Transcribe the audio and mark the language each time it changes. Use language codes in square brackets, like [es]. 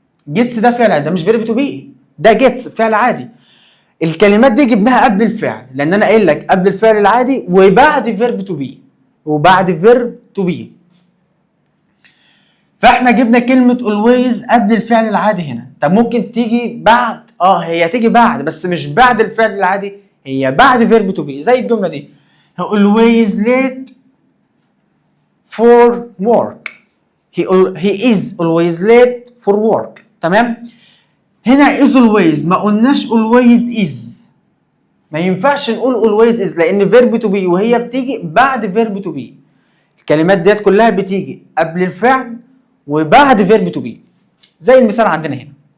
[ar] gets ده فعل عادي، ده مش فيرب تو بي، ده gets فعل عادي. الكلمات دي جبناها قبل الفعل، لان انا قايل لك قبل الفعل العادي وبعد فيرب تو بي، وبعد فيرب تو بي. فاحنا جبنا كلمه always قبل الفعل العادي هنا. طب ممكن تيجي بعد، هي تيجي بعد، بس مش بعد الفعل العادي، هي بعد فيرب تو بي. زي الجمله دي: [en] he always late for work. he is always late for work. [ar] تمام؟ هنا is always، ما قلناش always is. ما ينفعش نقول always is لان فيرب تو بي، وهي بتيجي بعد فيرب تو بي. الكلمات ديت كلها بتيجي قبل الفعل وبعد فيرب تو بي، زي المثال عندنا هنا.